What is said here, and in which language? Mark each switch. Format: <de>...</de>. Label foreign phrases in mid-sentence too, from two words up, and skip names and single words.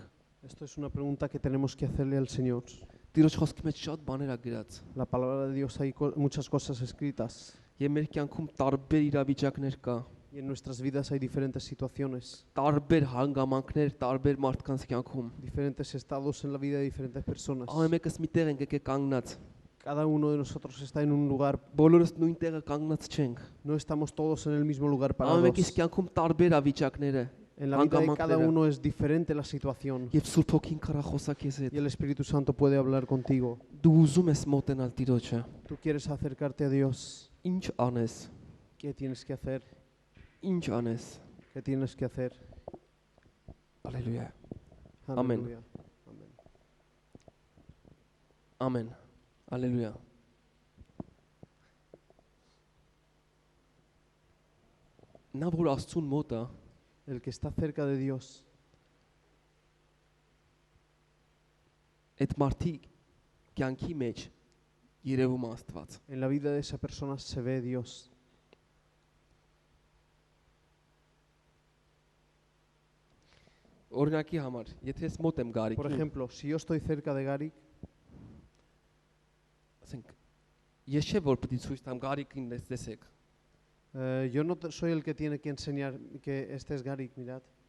<es>Esto es una pregunta que tenemos que hacerle al Señor.</es> <hy>Տիրոջ խոսքի մեջ շատ բաներ ա գրած։</hy> <es>La palabra de Dios hay muchas cosas escritas</es> <hy>Եվ մեր կյանքում տարբեր իրավիճակներ կա,</hy> <es>y en nuestras vidas hay diferentes situaciones,</es> <hy>տարբեր հանգամանքներ, տարբեր մարդկանց կյանքում։</hy> <es>diferentes estados en la vida de diferentes personas.</es> <hy>Ամեն մեկս մի տեղ ենք եկել կանգնած։</hy> <es>Cada uno de nosotros está en un lugar,</es> <hy>Բոլորս նույն տեղը կանգնած չենք։</hy> <es>no estamos todos en el mismo lugar</es> <hy>Ամեն մեկիս</hy> <es>parados.</es> <hy>կյանքում տարբեր ավիճակներ է։</hy> <es>En la vida de cada</es> <hy>Անկամանքները։</hy> <es>uno es diferente la situación</es> <hy>Եվ Սուրբ Հոգին կարա խոսա քեզ հետ։</hy> <es>y el Espíritu Santo puede hablar contigo.</es> <hy>Դու ուզում ես մոտենալ Տիրոջը։</hy> <es>Tú quieres acercarte a Dios.</es> <hy>Ինչ անես։</hy> <es>¿Qué tienes que hacer?</es> <hy>Ինչ անես։</hy> <es>¿Qué tienes que hacer?</es> <hy>Ալելույա։ Amén.</hy> <es>Aleluya. Amén.</es> <hy>Ամեն։ Ալելույա։ Նա որ Աստծուն մոտ է,</hy> <es>El que está cerca de Dios,</es> <hy>այդ մարդիկ կյանքի մեջ երևում է Աստված։</hy> <es>en la vida de esa persona se ve Dios.</es> <hy>Օրինակի համար, եթե ես մոտ եմ</hy> <es>Por</es> <hy>Գարիկին,</hy> <es>ejemplo, si yo estoy cerca de Garik,</es> <hy>ասենք ես չէ որ պետք է ցույց տամ Գարիկին տեսեք։</hy> <es>yo no soy el que tiene que enseñar que este es Garik, mirad.</es>